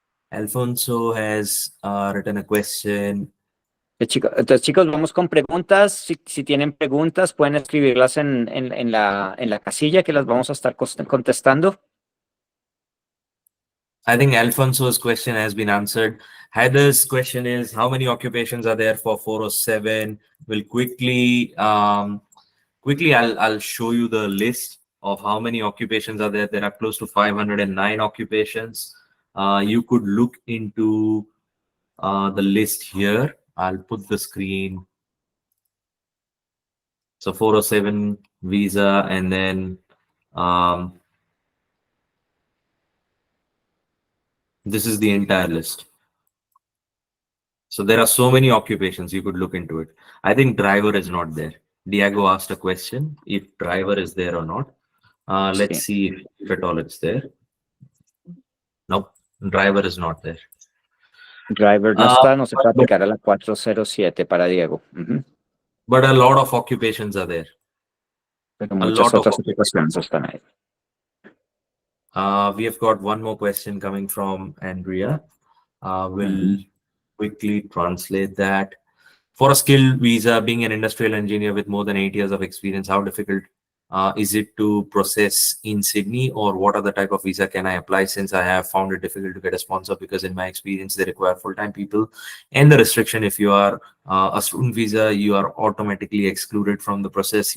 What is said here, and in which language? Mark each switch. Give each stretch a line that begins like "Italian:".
English: Alfonso has written a question.
Spanish: Entonces, chicos, vamos con preguntas. Si tienen preguntas, pueden escribirlas en la casilla que las vamos a estar contestando.
English: I think Alfonso's question has been answered. Heather's question is, how many occupations are there for 407? We'll quickly I'll show you the list of how many occupations are there. There are close to 509 occupations. You could look into the list here. I'll put the screen. So 407 visa, and then this is the entire list. So there are so many occupations, you could look into it. I think driver is not there. Diego asked a question if driver is there or not. Let's see if at all it's there. Nope, driver is not there.
Spanish: Driver no está, no se puede aplicar a la 407 para Diego.
English: But a lot of occupations are there.
Spanish: Pero muchas otras ocupaciones están ahí.
English: We have got one more question coming from Andrea. We'll quickly translate that. For a skilled visa, being an industrial engineer with more than 8 years of experience, how difficult is it to process in Sydney, or what other type of visa can I apply, since I have found it difficult to get a sponsor because in my experience they require full-time people, and the restriction if you are a student visa you are automatically excluded from the process.